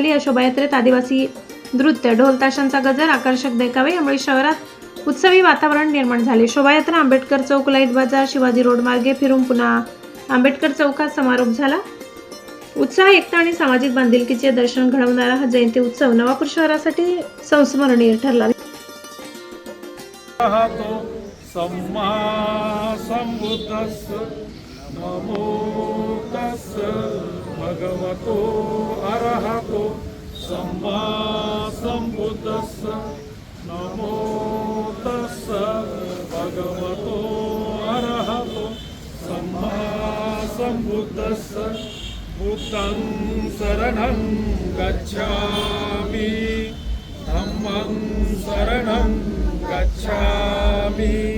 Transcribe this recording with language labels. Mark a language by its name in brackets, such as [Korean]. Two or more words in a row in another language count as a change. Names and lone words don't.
[Marathi] या शोभायात्रेत आदिवासी नृत्य, ढोल ताशांचा गजर, आकर्षक देखावे यामुळे शहरात उत्सवी वातावरण निर्माण झाले। शोभायात्रा आंबेडकर चौक, लाईट बाजार, शिवाजी रोड मार्गे फिरून पुन्हा आंबेडकर चौकात समारोप झाला। उत्साह, एकता आणि सामाजिक बांधिलकीचे दर्शन घडवणारा हा जयंती उत्सव नवापूर शहरासाठी संस्मरणीय ठरला। [Pali] सम्मा सम्बुद्धस्स नमो तस्स भगवतो अरहतो सम्मा सम्बुद्धस्स नमो तस्स भगवतो अरहतो सम्मा सम्बुद्धस्स बुद्धं शरणं गच्छामि धम्मं शरणं गच्छामि